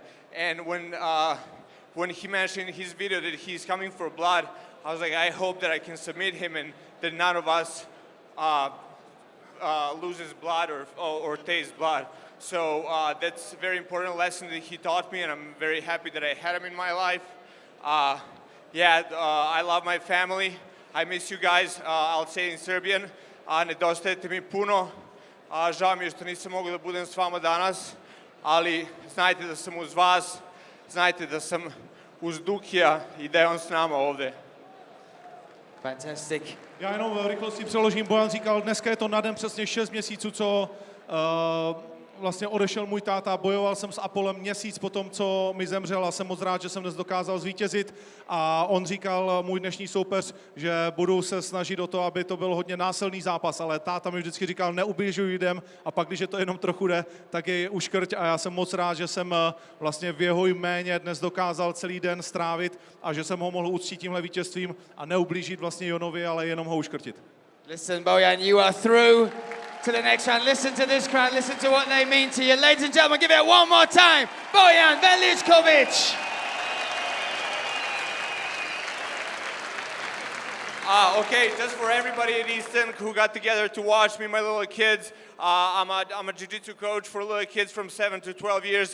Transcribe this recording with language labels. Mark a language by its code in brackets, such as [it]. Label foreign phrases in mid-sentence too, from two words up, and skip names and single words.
[en] And when he mentioned in his video that he's coming for blood, I was like, I hope that I can submit him and that none of us loses blood or tastes blood. So that's a very important lesson that he taught me, and I'm very happy that I had him in my life. I love my family. I miss you guys. I'll say in Serbian. [sr] Nedostajete mi puno. Žao mi je što nisam mogao da budem s vama danas, ali znajte da sam uz vas, znajte da sam uz Dukija i da je on s nama ovde. [en] Fantastic. [cs] Já jenom v rychlosti přeložím. Bojan říkal, dneska je to na den přesně 6 měsíců, co vlastně odešel můj táta, bojoval jsem s Apolem měsíc po tom, co mi zemřel, a jsem moc rád, že jsem dnes dokázal zvítězit. A on říkal, můj dnešní soupeř, že budu se snažit o to, aby to byl hodně násilný zápas, ale táta mi vždycky říkal, neubližuj lidem, a pak, když je to jenom trochu jde, tak je uškrť, a já jsem moc rád, že jsem vlastně v jeho jméně dnes dokázal celý den strávit a že jsem ho mohl uctít tímhle vítězstvím a neublížit vlastně Jonovi, ale jenom ho uškrtit. [en] Listen, Bojan, you are through to the next round. Listen to this crowd, listen to what they mean to you. Ladies and gentlemen, give it one more time. Bojan Veličković. Okay, just for everybody at Easton who got together to watch me, my little kids, I'm a jiu-jitsu coach for little kids from 7 to 12 years.